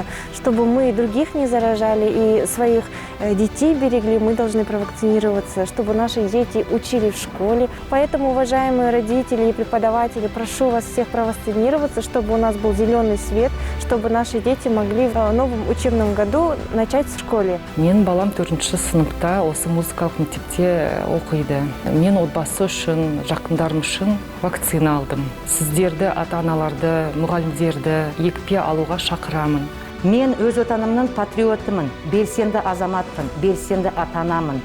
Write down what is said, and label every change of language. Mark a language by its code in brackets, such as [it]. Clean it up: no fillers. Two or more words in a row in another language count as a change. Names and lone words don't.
[ru] Чтобы мы других не заражали и своих детей берегли, мы должны провакцинироваться, чтобы наши дети учили в школе. Поэтому, уважаемые родители и преподаватели, прошу вас всех провакцинироваться, чтобы у нас был зеленый свет, чтобы наши дети могли в новом учебном году начать в школе. [kk] Менің балам 4-ші сыныпта осы музыкалық мектепте оқиды. Мен отбасы үшін, жақындарым үшін вакцина алдым. Сіздерді, ата-аналарды, мұғалімдерді екпе алуға шақырамын. Мен өз отанымның патриотымын, белсенді азаматпын, белсенді ата-анамын.